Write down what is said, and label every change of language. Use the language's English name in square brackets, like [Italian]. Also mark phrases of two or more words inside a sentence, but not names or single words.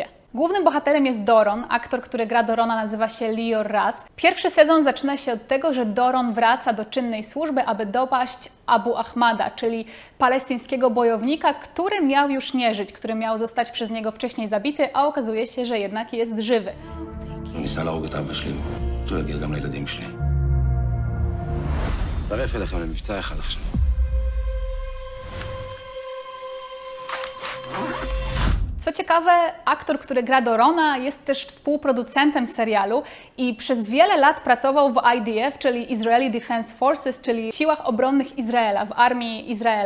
[Polish] Głównym bohaterem jest Doron. Aktor, który gra Dorona, nazywa się Lior Raz. Pierwszy sezon zaczyna się od tego, że Doron wraca do czynnej służby, aby dopaść Abu Ahmada, czyli palestyńskiego bojownika, który miał już nie żyć, który miał zostać przez niego wcześniej zabity, a okazuje się, że jednak jest żywy. [Hebrew] ניסה להרוג את אבא שלי, שהוא יגיע גם לילדים שלי. אצטרף אליכם למבצע אחד עכשיו. [Polish] Co ciekawe, aktor, który gra Dorona, jest też współproducentem serialu i przez wiele lat pracował w IDF, czyli Israeli Defense Forces, czyli Siłach Obronnych Izraela, w armii Izraela.